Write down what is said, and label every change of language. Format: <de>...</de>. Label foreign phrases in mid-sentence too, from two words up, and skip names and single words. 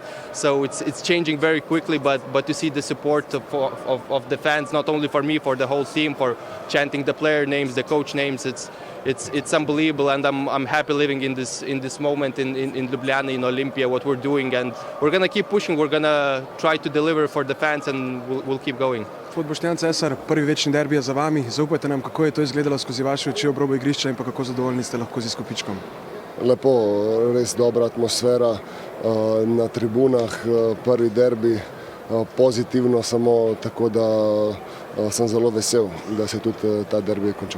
<en>So it's changing very quickly. But to see the support of the fans, not only for me, for the whole team, for chanting the player names, the coach names, it's unbelievable. And I'm happy living in this moment in Ljubljana, in Olimpija, what we're doing, and we're gonna keep pushing. We're gonna try to deliver for the fans, and we'll keep going.</en> <sl>Gospod Boštjan Cesar, prvi večni derbi je za vami. Zaupajte nam, kako je to izgledalo skozi vaše oči ob robu igrišča in pa kako zadovoljni ste lahko z izkupičkom. Lepo, res dobra atmosfera na tribunah, prvi derbi, pozitivno samo, tako da sem zelo vesel, da se tudi ta derbi končal.</sl>